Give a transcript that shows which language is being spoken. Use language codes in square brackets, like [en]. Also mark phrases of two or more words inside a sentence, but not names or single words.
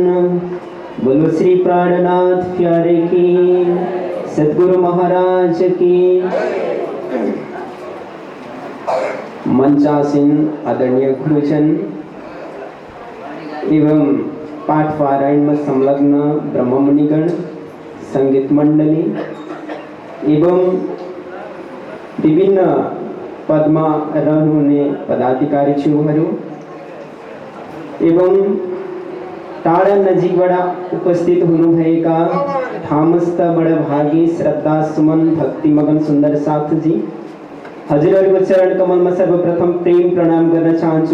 [hi] बोलो श्री प्राणनाथ प्यारे की, सतगुरु महाराज की। [ne] मंचासीन आदरणीय गुरुजन एवं पाठ पारायण में संलग्न ब्रह्म मुनिगण, संगीत मंडली एवं विभिन्न पदमा रहनुहुने पदाधिकारी ज्यूहरू एवं टाढा नजिकबाट उपस्थित हुनुभएका ठामस्थ बडभागी श्रद्धा सुमन भक्तिमगन सुन्दर साथजी, हजुरहरूको चरण कमलमा सर्वप्रथम प्रेम प्रणाम गर्न चाहन्छु।